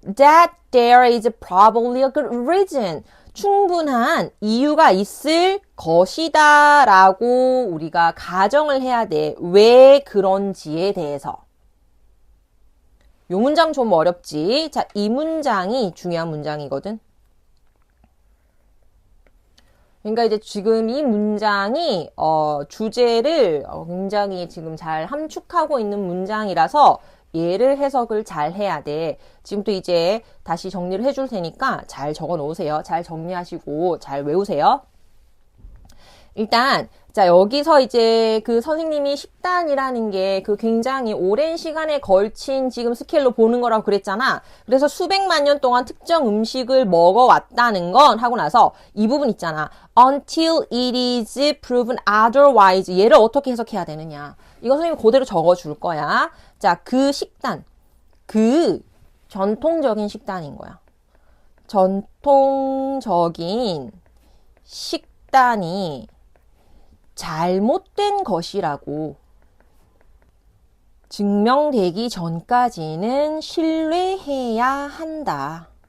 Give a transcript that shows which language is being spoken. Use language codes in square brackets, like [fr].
[en] That there is probably a good reason. [ko] 충분한 이유가 있을 것이다 라고 우리가 가정을 해야 돼. 왜 그런지에 대해서. 이 문장 좀 어렵지? 자, 이 문장이 중요한 문장이거든. 그러니까 이제 지금 이 문장이 주제를 굉장히 지금 잘 함축하고 있는 문장이라서 얘를 해석을 잘 해야 돼. 지금도 이제 다시 정리를 해줄 테니까 잘 적어 놓으세요. 잘 정리하시고 잘 외우세요. 일단 자 여기서 이제 그 선생님이 식단이라는 게 그 굉장히 오랜 시간에 걸친 지금 스케일로 보는 거라고 그랬잖아. 그래서 수백만 년 동안 특정 음식을 먹어왔다는 건 하고 나서 이 부분 있잖아. [en] Until it is proven otherwise. [ko] 얘를 어떻게 해석해야 되느냐. 이거 선생님이 그대로 적어줄 거야. 자, 그 식단. 그 전통적인 식단인 거야. 전통적인 식단이 잘못된 것이라고 증명되기 전까지는 신뢰해야 한다.